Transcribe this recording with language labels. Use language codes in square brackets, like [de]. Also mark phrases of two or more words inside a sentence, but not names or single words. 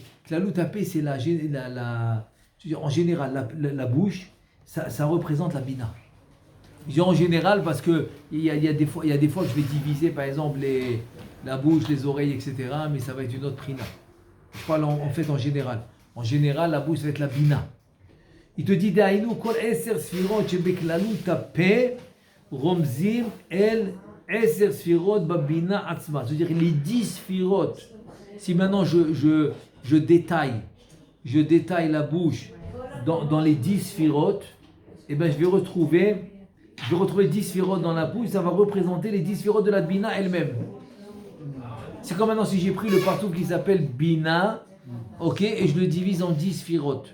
[he] כללות הפה, [fr] c'est en général, la bouche, ça représente la bina. Je dis en général parce que il y a des fois que je vais diviser, par exemple, la bouche, les oreilles, etc. Mais ça va être une autre prina. Je parle en fait en général. En général, la bouche va être la bina. Il te dit, [he] דיינו, כל עשר ספירות שבכללות הפה, רומזים אל עשר ספירות בבינה עצמה. [fr] C'est-à-dire les 10 sfirot. Si maintenant je détaille la bouche dans les 10 sfirotes, et ben je vais retrouver 10 sfirotes dans la bouche, ça va représenter les 10 sfirotes de la bina elle-même. C'est comme maintenant si j'ai pris le partout qui s'appelle bina, ok, et je le divise en 10 sfirotes.